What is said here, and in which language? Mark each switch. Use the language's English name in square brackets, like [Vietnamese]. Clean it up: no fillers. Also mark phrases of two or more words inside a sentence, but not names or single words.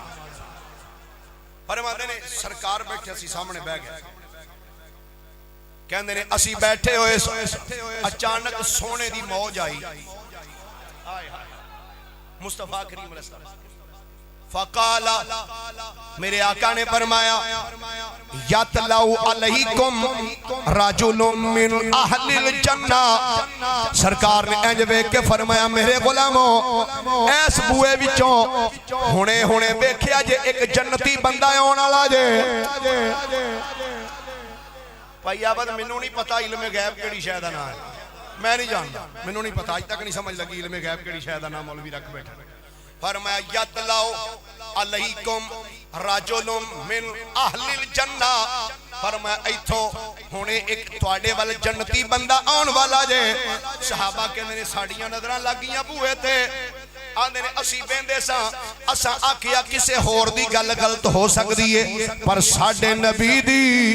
[Punjabi] فرماتے نے سرکار بیٹھے سی سامنے بہہ گئے کہندے نے اسی بیٹھے ہوئے اچانک سونے دی موج آئی مصطفیٰ کریم علیہ السلام فقالا میرے آقا نے فرمایا [Arabic] يطلع عليكم رجل من أهل الجنة. [Punjabi] سرکار نے اینج ویکھ کے فرمایا میرے غلامو اس بوہے وچوں ہنے ہنے دیکھیا جے اک جنتی بندہ آؤن والا جے. بھائی عابد مینوں نہیں پتا علمِ غیب کیہڑی شے دا ناں ہے [Urdu] میں نہیں جانتا [Punjabi] مینوں نہیں پتا اج تک نہیں سمجھ لگی علمِ غیب کیہڑی شے دا ناں مولوی رکھ بیٹھا. [Arabic] फरमाया يطلع عليكم رجل من أهل الجنة. [Punjabi] فرمایا ایتھوں ہنے اک تہاڈے وَل جنتی بندہ آؤن والا جے. صحابہ کہندے نے ساڈیاں نظراں لگ گئیاں بوہے تے آندے نے اسی بیندے ساں اساں آکھیا کسے ہور دی گل غلط ہو سکدی ہے پر ساڈے نبی دی